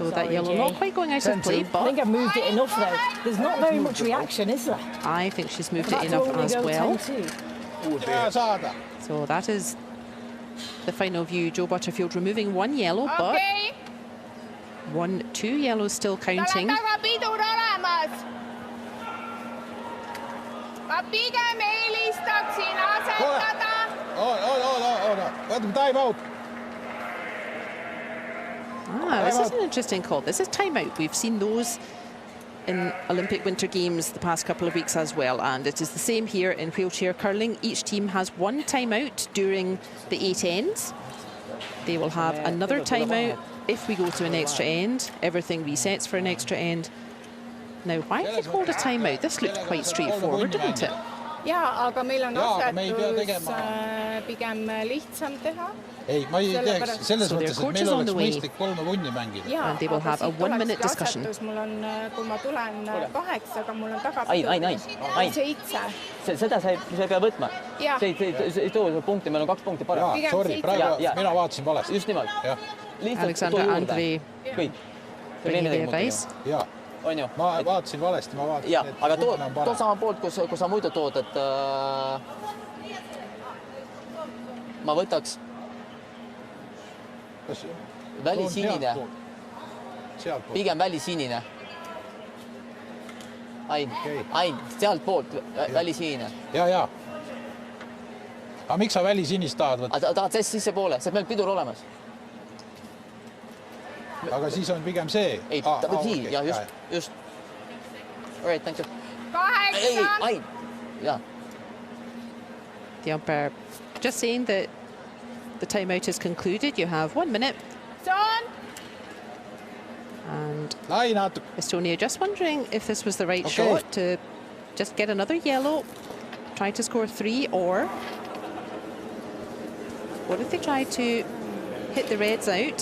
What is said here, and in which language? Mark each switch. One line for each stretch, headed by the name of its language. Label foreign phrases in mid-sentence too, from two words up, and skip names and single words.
English: So that yellow not quite going out of play, but I think I've moved it enough, though. There's not very much reaction, is there? I think she's moved it enough as well. So that is the final view. Joe Butterfield removing 1 yellow, but 2 yellows still counting.
Estonian: Ma pigem eelistaksin asetada. Võtame
English: time out. This is an interesting call. This is timeout. We've seen those in Olympic Winter Games the past couple of weeks as well, and it is the same here in wheelchair curling. Each team has 1 timeout during the 8 ends. They will have another timeout if we go to an extra end. Everything resets for an extra end. Now, why did they hold a timeout? This looked quite straightforward, didn't it?
Estonian: Jaa, aga meil on asetus pigem lihtsam teha. Ei, ma ei teeks selles mõttes, et meil oleks mõistlik 3 vunni mängida.
English: And they will have a 1-minute discussion.
Estonian: Mul on, kui ma tulen 8, aga mul on taga Ain. 7. Seda sa ei pea võtma. See ei too punkti, meil on 2 punkti parem. Sorry, praegu mina vaatasin valesti. Just nimelt.
English: Alexander Andrei bringing the advice.
Estonian: Jaa. Ma vaatasin valesti, ma vaatasin, et aga too sama poolt, kus sa muidu tood, et ma võtaks välisinine. Pigem välisinine. Ain, sealt poolt välisinine. Jaa. Aga miks sa välisinist tahad võtta? Tahad sisse poole, see on meil pidur olemas. Aga siis on pigem see. Ei,
English: just. All right, thank you. 8. Ain. Yeah. The umpire just saying that the timeout is concluded. You have 1 minute. And Estonia just wondering if this was the right shot to just get another yellow, try to score 3, or what if they try to hit the reds out?